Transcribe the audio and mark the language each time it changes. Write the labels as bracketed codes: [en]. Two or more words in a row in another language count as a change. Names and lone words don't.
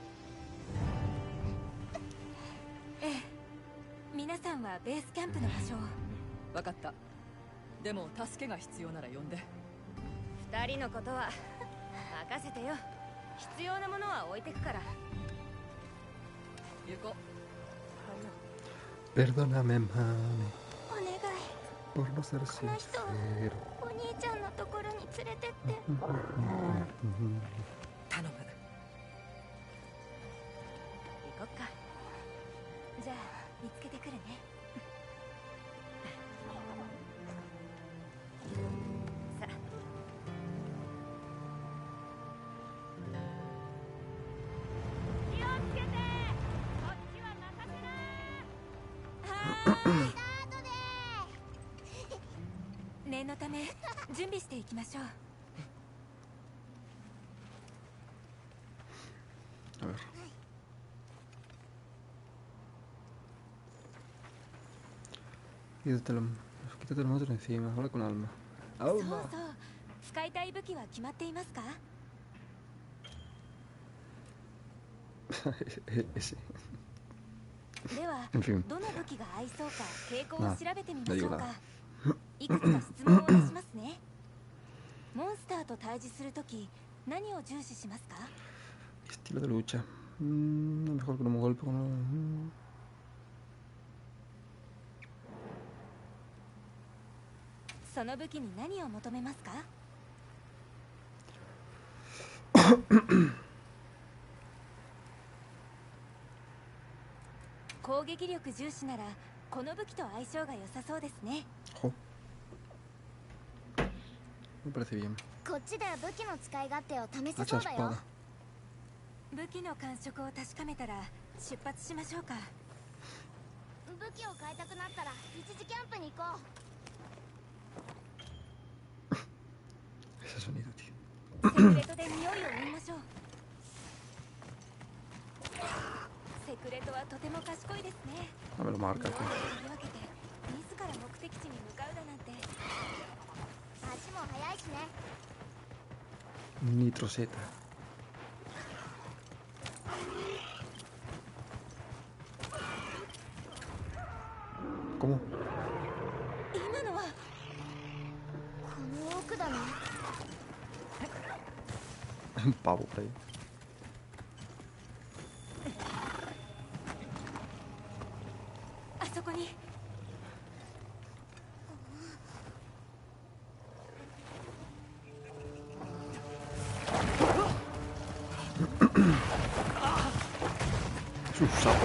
[ja] ええ、皆さんはベースキャンプの場所を。う。分かった。でも助けが必要なら呼んで。二人のことは任せてよ。必要なものは置いてくから。行こう。 [es] Perdóname, mami, [ja] お願い、 [es] por no ser [ja] この人を [es] sincero. [ja] お兄ちゃんのところに連れてって。頼む。行こっか。じゃあ見つけてくるね。さあ。気をつけて。こっちは任せな。はーい。念のため準備していきましょう。 [es] A ver. Quítate el monstruo encima, habla con Alma. [ja] そう [es] ¡Alma! [ja] そう、使いたい武器は決まっていますか？ [es] Ese. [ja] では [es] En fin. [ja] どの武器が合いそうか傾向をまあ調べてみましょうか。大丈夫だ。いくつか質問を出しますね。モンスターと対峙するとき何を重視しますか？ [es] Estilo de lucha. Mejor con un golpe con... [ja] その武器に何を求めますか？攻撃力重視ならこの武器と相性が良さそうですね。 [es] Ojo. Me parece bien. [ja] こっちで武器の使い勝手を試せ [es] Hacha [ja] そうだよ。 [es] espada. [ja] 武器の感触を確かめたら出発しましょうか。武器を変えたくなったら一時キャンプに行こう。 [es] Ese sonido, tío. [ja] セクレトで匂いを追いましょう。セクレトはとても賢いですね。 [es] No me lo [ja] 匂い [es] marca, [ja] を [es] tío. [ja] 嗅ぎ分けて自ら目的地に向かうだなんて。足も速いしね。 [es] Nitro Z. ¿Cómo? [ja] 今のはこの奥だね。 [es] Un pavo por ahí. [ja] あそこに。 [es] Es un sapo.